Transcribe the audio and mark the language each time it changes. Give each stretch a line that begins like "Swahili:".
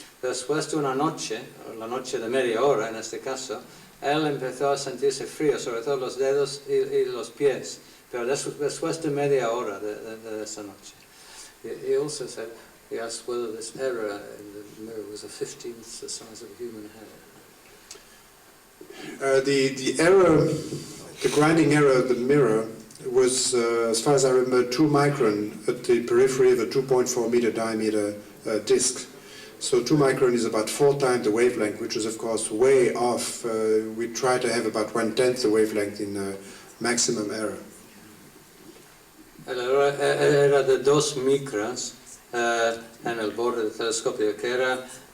Spanish: Después de una noche, la noche de media hora en este caso, él empezó a sentirse frío, sobre todo los dedos y los pies, pero después de media hora de esa noche.
English: He also said, he asked whether this error in the mirror was a 15th the size of a human hair. The error, the grinding error of the mirror was, as far as I remember, 2 micron at the periphery of a 2.4 meter diameter disc. So 2 micron is about 4 times the wavelength, which is of course way off. We try to have about 1/10 the wavelength in maximum error.
Spanish: El error era de 2 micras en el borde del telescopio, que era